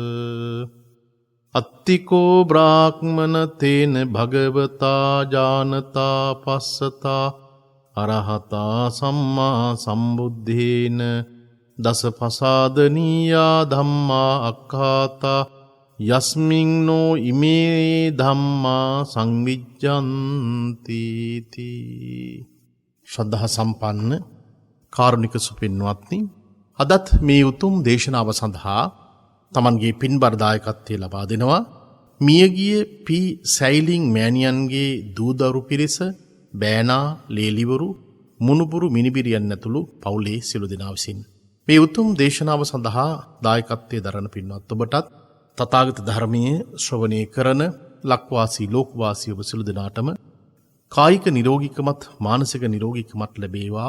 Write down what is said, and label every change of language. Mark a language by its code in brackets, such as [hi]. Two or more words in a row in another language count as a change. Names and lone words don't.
[pi] අත්තිකෝ බ්‍රාහ්මන තේන භගවතා ජානතා පස්සතා අරහතා සම්මා සම්බුද්ධේන දස පසාදනීයා ධම්මා අක්ඛාතා යස්මින්නෝ ඉමේ ධම්මා සංවිජ්ජන්ති තී. [si] ශ්‍රද්ධා සම්පන්න කාරුණික සුපින්වත්නි, අදත් මේ උතුම් දේශනාව සඳහා තමන්ගේ පින්බර දායකත්වය ලබා දෙනවා මියගිය පී සැයිලින් මෑණියන්ගේ දූදරු පිරිස, බෑනා, ලේලිවරු, මුණුබුරු මිනිබිරියන් ඇතුළු පවුලේ සියලු දෙනා විසින් මේ උතුම් දේශනාව සඳහා දායකත්වයේ දරන පින්වත් ඔබටත් තථාගත ධර්මයේ ශ්‍රවණය කරන ලක්වාසී ලෝකවාසී ඔබ සියලු දෙනාටම කායික නිරෝගීකමත් මානසික නිරෝගීකමත් ලැබේවා.